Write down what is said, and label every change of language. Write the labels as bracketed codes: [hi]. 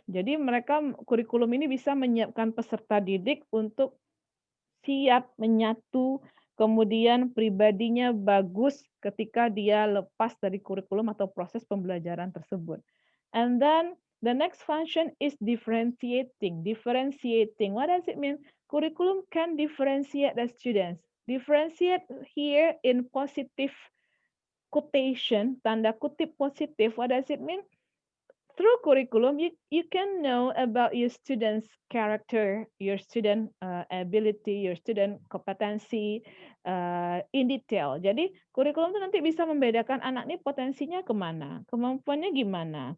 [id] Jadi kurikulum ini bisa menyiapkan peserta didik untuk siap menyatu, kemudian pribadinya bagus ketika dia lepas dari kurikulum atau proses pembelajaran tersebut. And then [en] The next function is differentiating. Differentiating. What does it mean? Curriculum can differentiate the students. Differentiate here in positive quotation, [id] tanda kutip [en] positive. What does it mean? Through curriculum, you can know about your student's character, your student ability, your student kompetensi in detail. [id] Jadi kurikulum itu nanti bisa membedakan anak ini potensinya kemana, kemampuannya gimana.